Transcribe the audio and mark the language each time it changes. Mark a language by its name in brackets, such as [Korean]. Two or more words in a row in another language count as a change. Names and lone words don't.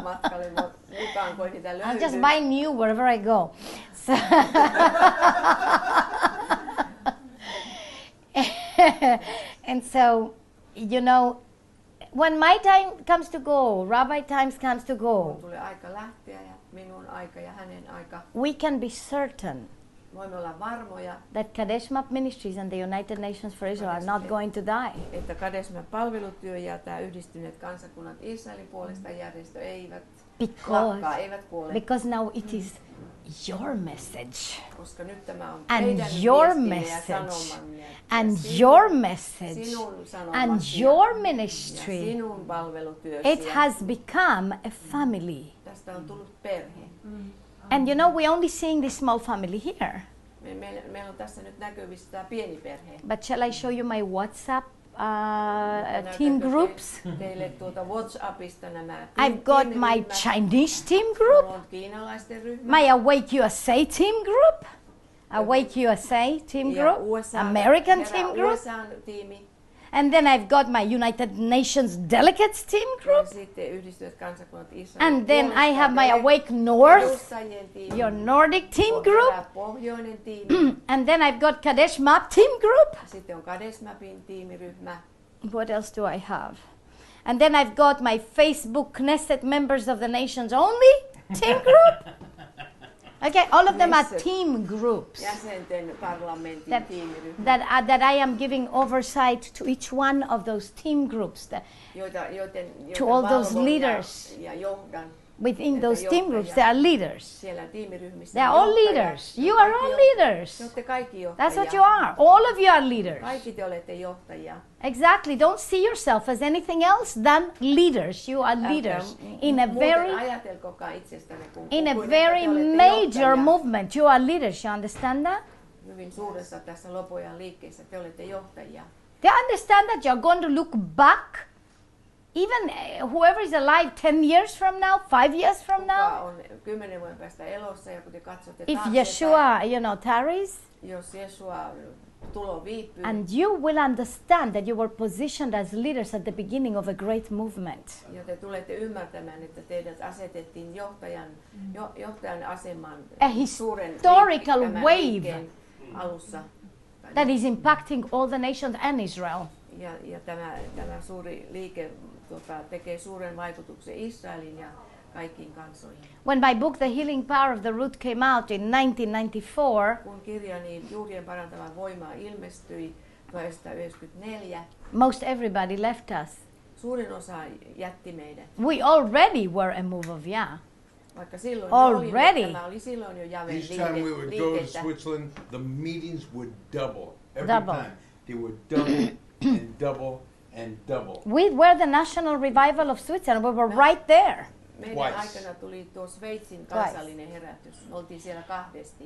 [English] I'll just buy new wherever I go. So and so, you know, when my time comes to go, Rabbi times comes to go, [Finnish] Tulee aika lähteä ja minun aika ja hänen aika. [English] we can be certain [Finnish] Voimme olla varmoja, [English] that Kad-Esh MAP Ministries and the United Nations for Israel are not going to die. [Finnish] että Kad-Esh MAP palvelutyö ja tämä Yhdistyneet kansakunnat Israelin puolesta järjestö eivät lakkaa, eivät kuole. [English] Because now it is your message. [Finnish] Koska nyt tämä on [English] And [Finnish] teidän [English] your [Finnish] viestinne ja [English] message. [Finnish] sanomanne. [English] And your message. [Finnish] Sinun [English] And [Finnish] sanomasi [English] your [Finnish] ja [English] ministry. [Finnish] sinun palvelutyösi. [English] It has become a family. [Finnish] Tästä on tullut perhe. [English] And you know, we're only seeing this small family here. [Finnish] Meillä on tässä nyt näkyvissä tämä pieni perhe. [English] But shall I show you my WhatsApp team groups? [Finnish] Teille tuolta WhatsAppista nämä [English] I've got my Chinese team group, [Finnish] on kiinalaisten ryhmä. [English] my Awake USA team group, Awake USA team [Finnish] Ja [English] group, American team group, [Finnish] USAn tiimi. [English] and then I've got my United Nations delegates team [Finnish] Ja [English] group, [Finnish] sitten Yhdistyneet kansakunnat Israelin [English] and then [Finnish] puolesta [English] I have my Awake North, [Finnish] edustajien tiimi. [English] your Nordic team [Finnish] On [English] group, [Finnish] tämä pohjoinen tiimi. [English] and then I've got Kad-Esh MAP team group. [Finnish] Sitten on Kad-Esh MAPin tiimiryhmä. [English] What else do I have? And then I've got my Facebook Knesset members of the nations only team group. Okay, all of them are team groups [Finnish] Jäsenten parlamentin [English] that, [Finnish] tiimiryhmä, [English] that I am giving oversight to each one of those team groups. [Finnish] joiden [English] to all those [Finnish] valvon [English] leaders. [Finnish] ja johdan [English] Within those team groups, they are leaders. [Finnish] siellä tiimiryhmissä. [English] They are all [Finnish] johtajat. [English] leaders. You are all leaders. [Finnish] Te olette kaikki johtajia. [English] That's what you are. All of you are leaders. [Finnish] Kaikki te olette johtajia. [English] Exactly. Don't see yourself as anything else than leaders. You are leaders in a very [Finnish] ajatelkokaan itsestänne [English] in a [Finnish] kuin [English] very [Finnish] että te olette [English] major [Finnish] johtajia. [English] movement. You are leaders. You understand that? [Finnish] Hyvin suuressa tässä lopojan liikkeessä te olette johtajia. [English] Do you understand that you're going to look back even whoever is alive 10 years from now, 5 years from [Finnish] Kuka [English] now, [Finnish] on 10 vuoden päästä elossa ja kun te katsotte [English] if [Finnish] taaksepäin, [English] Yeshua, tarries, [Finnish] jos Jeshua tulo viipyy, [English] and you will understand that you were positioned as leaders at the beginning of a great movement. [Finnish] ja te tulette ymmärtämään, että teidät asetettiin johtajan asemaan [English] A [Finnish] suuren [English] historical [Finnish] tämän [English] wave [Finnish] liikkeen alussa. [English] that is impacting all the nations and Israel. [Finnish] Ja tämä suuri liike tekee suuren vaikutuksen Israelin ja kaikkiin kansoihin. [English] When my book, The Healing Power of the Root, came out in 1994, [Finnish] Kun kirjani Juurien parantava voima ilmestyi 1994, [English] most everybody left us. [Finnish] suurin osa jätti meidät. [English] We already were a move of Yah. [Finnish] Vaikka silloin [English] Already. [Finnish] tämä oli silloin jo Javen [English] Each time we would go to [Finnish] liikettä. [English] Switzerland, the meetings would double. Every Double. time. They would double and double and double. We were the national revival of Switzerland. We were right there. [Finnish] Meidän [English] Twice. [Finnish] aikana tuli tuo Sveitsin kansallinen herätys. Me oltiin siellä kahdesti.